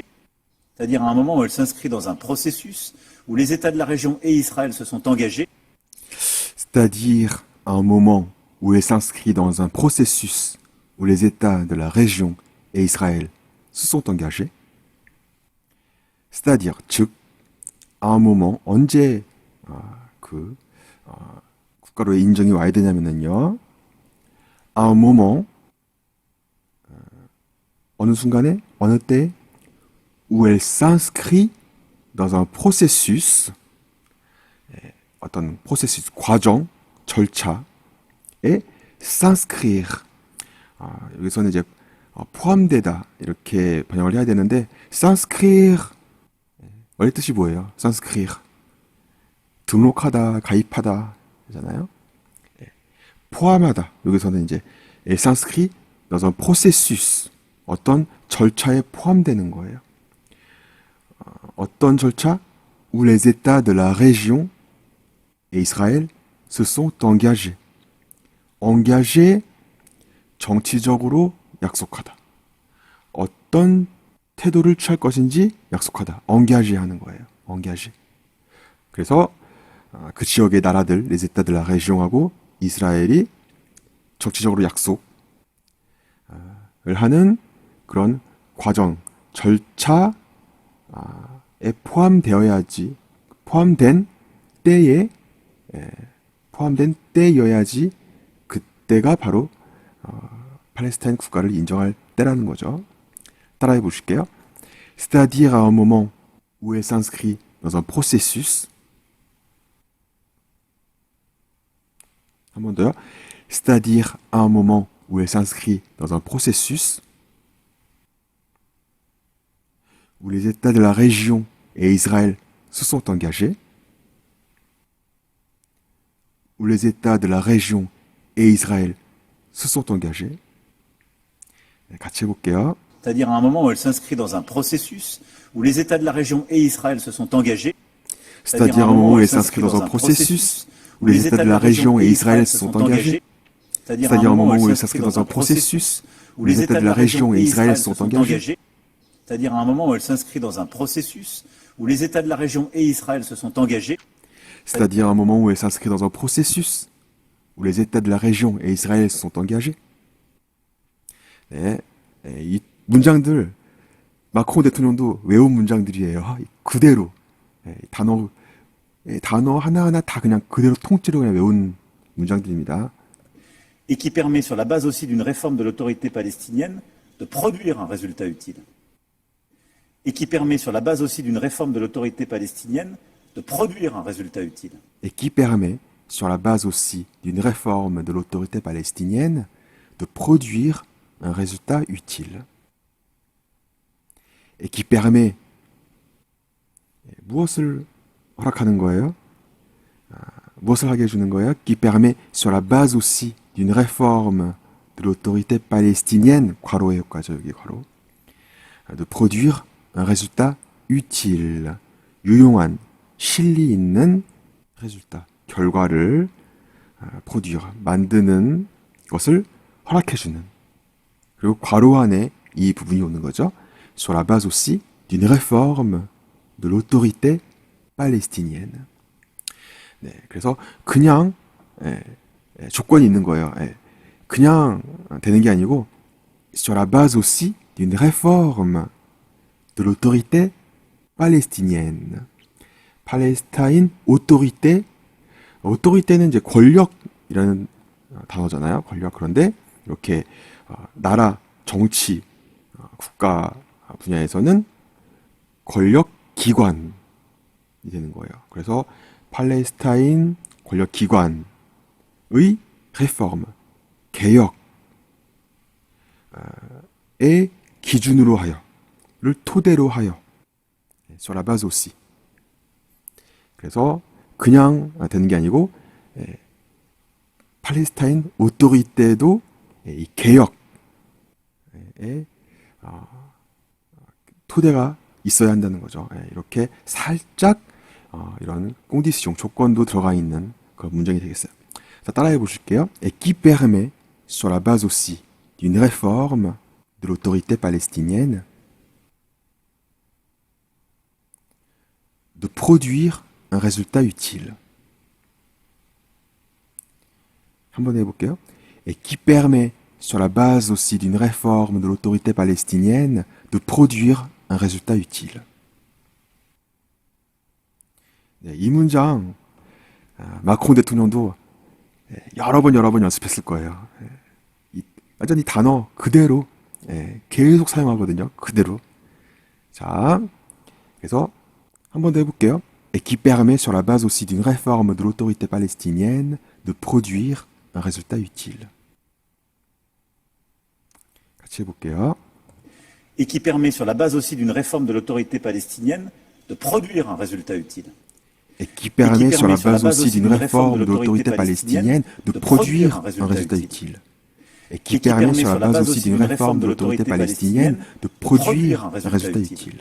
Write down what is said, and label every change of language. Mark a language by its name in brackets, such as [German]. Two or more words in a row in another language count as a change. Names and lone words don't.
[French] C'est-à-dire à un moment où elle s'inscrit dans un processus où les États de la région et Israël se sont engagés. C'est-à-dire à un moment où elle s'inscrit dans un processus où les États de la région et Israël se sont engagés. C'est-à-dire, 즉, à un moment, [Korean] 언제 국가로의 인정이 와야 되냐면요, [French] à un moment, [Korean] 어느 순간에, 어느 때, [French] où elle s'inscrit dans un processus, [Korean] 어떤 processus, 과정, 절차에 s'inscrire. 여기서는 이제 포함되다 이렇게 번역을 해야 되는데 s'inscrire 원래 뜻이 뭐예요? s'inscrire 등록하다, 가입하다 잖아요. 포함하다. 여기서는 이제 [French] elle s'inscrit dans un processus [Korean] 어떤 절차에 포함되는 거예요. 어떤 절차? [French] où les États de la région et Israël se sont engagés. [Korean] engagés 정치적으로 약속하다. 어떤 태도를 취할 것인지 약속하다. engagé 하는 거예요. engagé. 그래서 그 지역의 나라들, [French] les États de la région [Korean] 하고 이스라엘이 정치적으로 약속을 하는 그런 과정, 절차에 포함되어야지, 포함된 때여야지 그때가 바로 팔레스타인 국가를 인정할 때라는 거죠. 따라해 보실게요. [French] C'est-à-dire à un moment où elle s'inscrit dans un processus. [Korean] 한 번 더요. [French] C'est-à-dire à un moment où elle s'inscrit dans un processus où les États de la région et Israël se sont engagés. où les États de la région et Israël se sont engagés. [Korean] 같이 해볼게요. [French] C'est-à-dire à un moment où elle s'inscrit dans un processus où les États de la région et Israël se sont engagés. C'est-à-dire à un moment où elle s'inscrit dans un processus où les États de la région et Israël se sont engagés. C'est-à-dire à un moment où elle s'inscrit dans un processus où les États de la région et Israël se sont engagés. C'est-à-dire à un moment où elle s'inscrit dans un processus où les États de la région et Israël se sont engagés. C'est-à-dire à un moment où elle s'inscrit dans un processus où les États de la région et Israël se sont engagés. [Korean] 네, 이 문장들 마크롱 대통령도 외운 문장들이에요. 그대로 단어 하나하나 다 그냥 그대로 통째로 그냥 외운 문장들입니다. [French] Et qui permet, sur la base aussi d'une réforme de l'autorité palestinienne, de produire un résultat utile. Et qui permet, sur la base aussi d'une réforme de l'autorité palestinienne, de produire un résultat utile. Et qui permet, sur la base aussi d'une réforme de l'autorité palestinienne, de produire un résultat utile. Et qui permet, [Korean] 무엇을 허락하는 거예요? 무엇을 하게 해주는 거예요? [French] Qui permet, sur la base aussi d'une réforme de l'autorité palestinienne, [Korean] 괄호의 효과죠, 여기 괄호, [French] de produire un résultat utile, [Korean] 유용한, 실리 있는 résultat, 결과를 produire, 만드는 것을 허락해주는. 그리고 괄호 안에 이 부분이 오는 거죠. [French] Sur la base aussi d'une réforme de l'autorité palestinienne. [Korean] 네, 그래서 그냥 조건이 있는 거예요. 그냥 되는 게 아니고 [French] sur la base aussi d'une réforme de l'autorité palestinienne. [Korean] 팔레스타인 오토리테, 오토리테는 이제 권력이라는 단어잖아요. 권력. 그런데 이렇게 나라, 정치, 국가 분야에서는 권력 기관이 되는 거예요. 그래서 팔레스타인 권력 기관의 réforme, 개혁의 기준으로 하여를 토대로 하여 [French] sur la base aussi. [Korean] 그래서 그냥 되는 게 아니고 팔레스타인 오토리테도 이 개혁의 토대가 있어야 한다는 거죠. 이렇게 살짝 이런 condition 조건도 들어가 있는 그런 문장이 되겠어요. 자, 따라해 보실게요. [French] Et qui permet sur la base aussi d'une réforme de l'autorité palestinienne de produire un résultat utile. [Korean] 한번 해볼게요. [French] Et qui permet, sur la base aussi d'une réforme de l'autorité palestinienne, de produire un résultat utile. [Korean] 네, 이 문장 마크롱 대통령도 여러 번 연습했을 거예요. 완전히 단어 그대로 계속 사용하거든요. 그대로. 자, 그래서 한 번 더 해볼게요. [French] Et qui permet, sur la base aussi d'une réforme de l'autorité palestinienne, de produire un résultat utile. [Korean] 같이 해볼게요. [French] Et qui permet, sur la base aussi d'une réforme de l'autorité palestinienne, de produire un résultat utile. Et qui permet, sur la base aussi d'une réforme de l'autorité palestinienne, de produire un résultat utile. Et qui permet, sur la base aussi d'une réforme de l'autorité palestinienne, de produire un résultat utile.